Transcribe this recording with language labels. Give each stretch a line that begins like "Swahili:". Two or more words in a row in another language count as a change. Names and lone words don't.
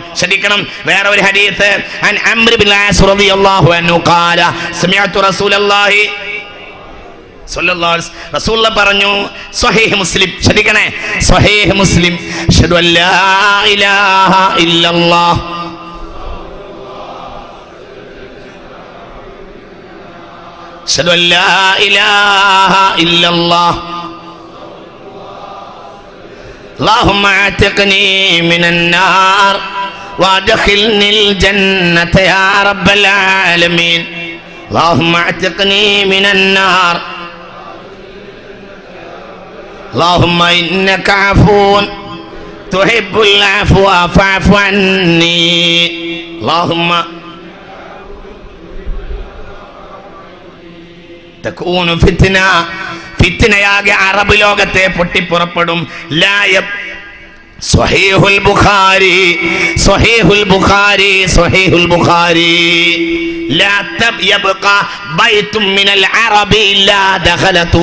Malayalam: ശ്രദ്ധിക്കണം, വേറെ ഒരു ഹദീസ്
Arabic: عن عمرو بن العاص رضي الله عنه قال سمعت رسول الله صلى الله عليه وسلم
Malayalam: റസൂലുള്ളാഹി പറഞ്ഞു, സ്വഹീഹ് മുസ്ലിം, ശ്രദ്ധിക്കണേ, സ്വഹീഹ് മുസ്ലിം,
Arabic: أشهد أن لا إله إلا الله أشهد أن لا إله إلا الله اللهم اعتقني من النار وادخلني الجنة يا رب العالمين اللهم اعتقني من النار اللهم إنك عفو تحب العفو فاعف عني اللهم تكون فتنة
Malayalam: ഫിത്നയാകെ അറബ് ലോകത്തെ പൊട്ടിപ്പുറപ്പെടും.
Arabic: صحيح البخاري صحيح البخاري صحيح البخاري لا يبقى بيت من العرب إلا دخلته.